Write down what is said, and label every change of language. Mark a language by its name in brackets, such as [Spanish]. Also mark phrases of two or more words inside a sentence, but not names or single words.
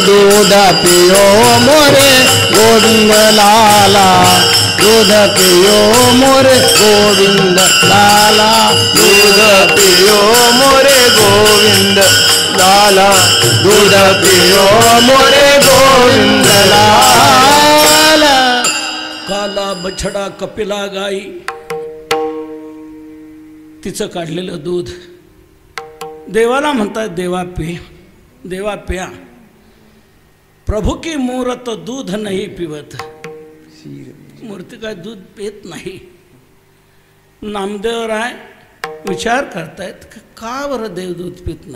[Hindi] दूध पियो मोरे गोविंद लाला, दूध पियो मोरे गोविंद लाला, दूध पियो मोरे गोविंद लाला, दूध पियो मोरे गोविंद लाला. [Marathi] काला बछडा कपिला गाई, तिचं काढलेलं दूध देवाला म्हणतात, देवा पे, देवा प्या. [Hindi] प्रभू की मूरत दूध नाही पिवत, [Marathi] मूर्ती काय दूध पित नाही. नामदेवराय विचार करतायत का बरं देव दूध पित नाही.